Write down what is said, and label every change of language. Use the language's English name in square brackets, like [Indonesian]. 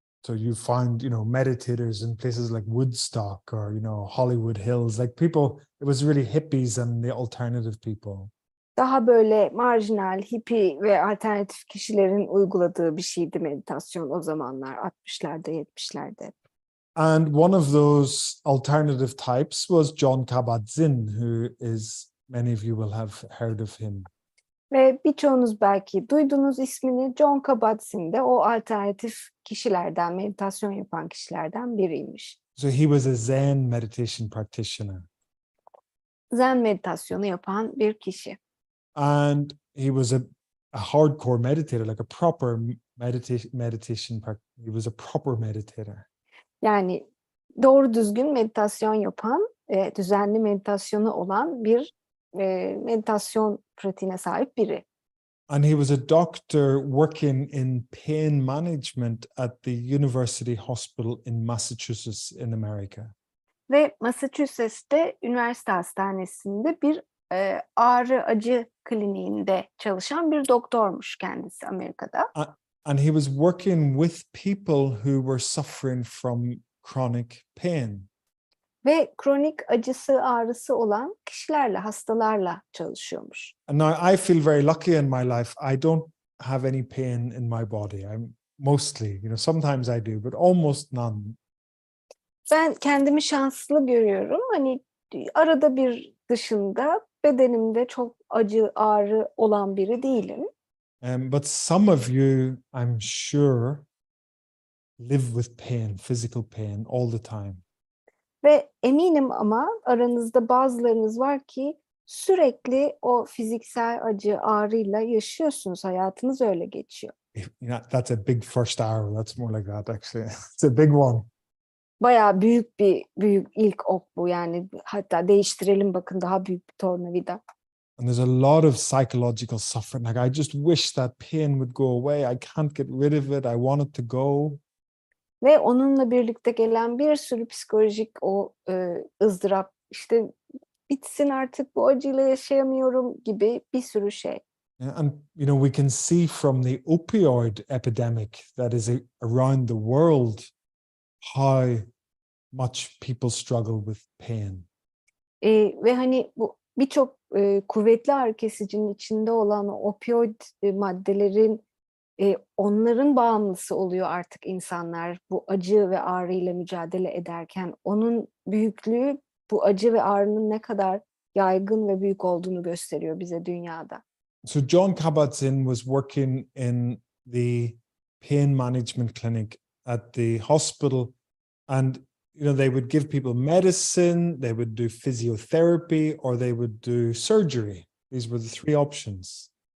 [English] So you find, meditators in places like Woodstock or, Hollywood Hills, like people, it was really hippies and the alternative people. [Turkish] Daha böyle marjinal, hippie ve alternatif kişilerin uyguladığı bir şeydi meditasyon o zamanlar, 60'larda, 70'lerde. [English] And one of those alternative types was John Kabat-Zinn, who is, many of you will have heard of him. [Turkish] Ve birçoğunuz belki duydunuz ismini. John Kabat-Zinn de o alternatif kişilerden, meditasyon yapan kişilerden biriymiş. [English] So he was a Zen meditation practitioner. [Turkish] Zen meditasyonu yapan bir kişi. [English] And he was a hardcore meditator, like a proper meditation. He was a proper meditator. [Turkish] Yani doğru düzgün meditasyon yapan, düzenli meditasyonu olan bir meditasyon pratiğine sahip biri. [English] And he was a doctor working in pain management at the University Hospital in Massachusetts in America. [Turkish] Ve Massachusetts'te üniversite hastanesinde bir ağrı acı kliniğinde çalışan bir doktormuş kendisi Amerika'da. [English] And he was working with people who were suffering from chronic pain. [Turkish] Ve kronik acısı, ağrısı olan kişilerle, hastalarla çalışıyormuş. [English] And now I feel very lucky in my life. I don't have any pain in my body. I'm mostly, sometimes I do, but almost none. [Turkish] Ben kendimi şanslı görüyorum. Hani arada bir dışında bedenimde çok acı, ağrı olan biri değilim. [English] But some of you, I'm sure, live with pain, physical pain all the time. [Turkish] Ve eminim ama aranızda bazılarınız var ki sürekli o fiziksel acı, ağrıyla yaşıyorsunuz. Hayatınız öyle geçiyor. [English] That's a big first arrow. That's more like that actually. It's a big one. [Turkish] Bayağı büyük ilk ok bu yani. Hatta değiştirelim bakın, daha büyük bir tornavida. [English] And there's a lot of psychological suffering. Like, I just wish that pain would go away. I can't get rid of it. I want it to go. [Turkish] Ve onunla birlikte gelen bir sürü psikolojik o ızdırap, işte bitsin artık, bu acıyla yaşayamıyorum gibi bir sürü şey. [English] And we can see from the opioid epidemic that is around the world how much people struggle with pain. [Turkish] Ve hani bu birçok kuvvetli ağrı kesicinin içinde olan o opioid maddelerin onların bağımlısı oluyor artık insanlar bu acı ve ağrıyla mücadele ederken. Onun büyüklüğü bu acı ve ağrının ne kadar yaygın ve büyük olduğunu gösteriyor bize dünyada. [English] So John Kabat-Zinn was working in the pain management clinic at the hospital, and they would give people medicine, they would do physiotherapy, or they would do surgery. These were the three options.